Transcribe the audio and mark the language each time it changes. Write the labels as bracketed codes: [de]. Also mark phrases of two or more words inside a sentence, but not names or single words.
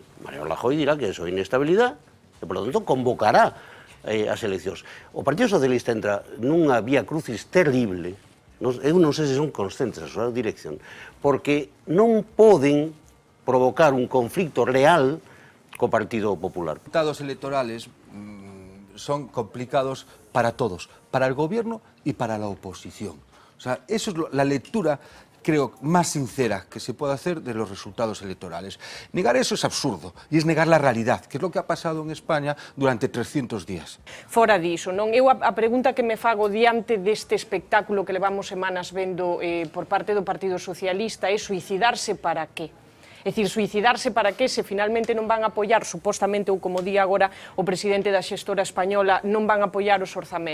[gl] Mariano Rajoy dirá que eso é inestabilidade e, [es] por lo tanto, [gl] convocará as eleccións. O Partido Socialista entra nunha vía crucis terrible, eu non sei se son conscientes da súa dirección, porque non poden provocar un conflicto real co Partido Popular. [es] Los resultados electorales son complicados para todos, para el gobierno y para la oposición. O sea, eso es la lectura, creo, más sincera que se puede hacer de los resultados electorales. Negar eso es absurdo y es negar la realidad, que es lo que ha pasado en España durante 300 días. [gl] Fora diso, non? Eu a pregunta que me fago diante deste espectáculo que levamos semanas vendo por parte do Partido Socialista é suicidarse para qué? É dicir, suicidarse para que se finalmente non van a apoiar, supostamente, ou como di agora o presidente da xestora española, non van a apoiar os orzamentos.